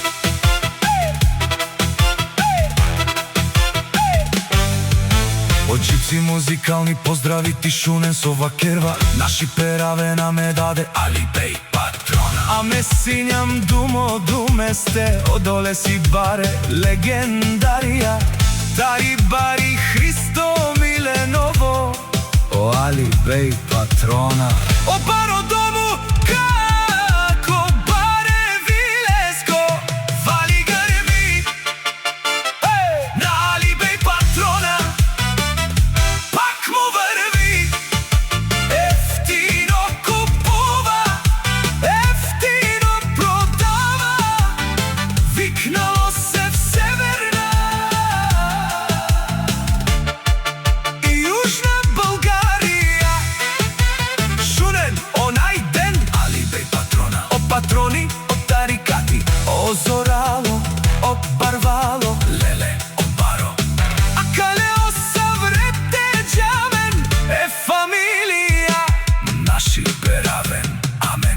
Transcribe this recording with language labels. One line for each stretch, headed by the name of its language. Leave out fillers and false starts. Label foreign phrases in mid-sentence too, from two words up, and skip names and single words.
Macedonian: Од джипси музикални поздрави
Romany: тишунен со вакерва, наши пераве на ме даде Алибей Патрона. А ме синјам думо думесте, одоле си баре легендарија, тари бари Христо Миленово, о Алибей Патрона. О баро дому, како баре Вилеско,
Bulgarian: вали грми на Алибей Патрона, пак му врви, ефтино купува, ефтино продава, викнало се в Северна и Јужна Българија.
Romany: Шунен онај ден Алибей Патрона, о патрони, о тарикати, о зорало, о барвало, леле, о баро, а кале о саврете джамен, е фамилија, наши перавен, амен.